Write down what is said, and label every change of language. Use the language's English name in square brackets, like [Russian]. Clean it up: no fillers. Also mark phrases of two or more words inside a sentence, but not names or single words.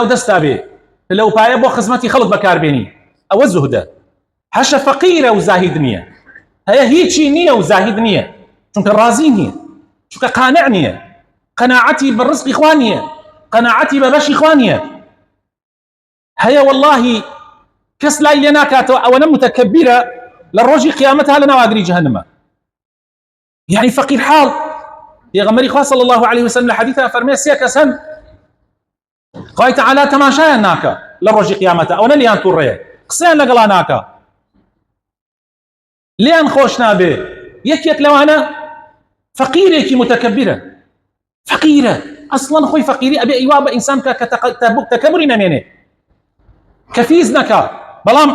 [Central Kurdish] دەستا بێ پلەپایە بۆ خزمەتی خەڵک بەکاربێنی ئەوە زهدە هەشە فەقیرە و زاهید نییە هەیە هیچی نییە و زاهید نییە چونکە ڕازی نییە چونکە قانع نییە قەناعەتی بە ڕزقی خوا نییە قەناعەتی بە بەشی خوا نییە هەیە واللهی کەس لای لێ ناکاتەوە ئەوەنە متەکەبیرە لە ڕۆژی قیامەتها لە ناو ئاگری جەهەنەمە [Arabic] يعني فقير حال [Central Kurdish] پێغەمبەری خوا [Arabic] صلی الله عليه وسلم [Central Kurdish] لە حەدیثا فەرمێ سێ کەس هەن خوای تەعالا تەماشایان ناکە لە ڕۆژی قیامەتە ئەوەنە لیان تووڕێ قسەیان لەگەڵا ناکە لیان خۆش نابێ یەکێک لەوانە فەقیرێکی متەکەبیرە فەقیرە ئەسڵەن خۆی فەقیری ئەبێ ئیوا بە ئینسان کە تەکەبوری نەمێنێ کە فیز نەکا بەڵام